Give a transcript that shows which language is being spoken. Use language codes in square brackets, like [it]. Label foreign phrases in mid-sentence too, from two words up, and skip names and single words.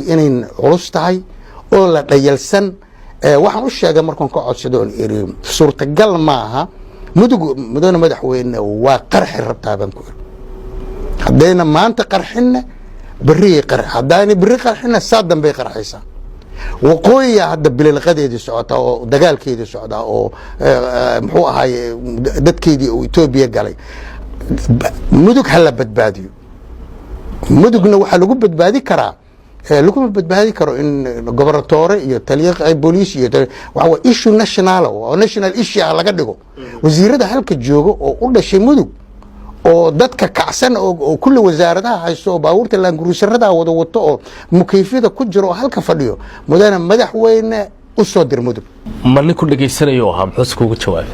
[so] inay culus tahay oo la dhayalsan waxaan u sheegay markaan ka codsado oo iri suurtagal maaha mudana madaxweyne waa qarxi rabtaa baan ku iri haddayna maanta qarxinna berri qarx haddayna berri qarxinna saadan bay qarxaysaa waqooyiga hadda bililqadeedii socota oo dagaalkeedii socda oo muxuu ahaay dadkeedii oo Itoobiya galay mudug hala badbaadiyo mudugna waxa lagu badbaadi karaa lagu badbaadi karo in gobernatore iyo taliye booliis iyo waxa [en] issue national [so] oo [en] national issue [so] laga dhigo wasiirada halka jooga oo u dhashay mudug oo dadka kacsan oo kulli wasaaradaha haysto oo baabuurta laanguruusarada wada wato oo mukayfida ku jiro halka fadhiyo mudana madaxweyne u soo dir mudug man ku dhageysanayo aha muxuu kugu jawaabay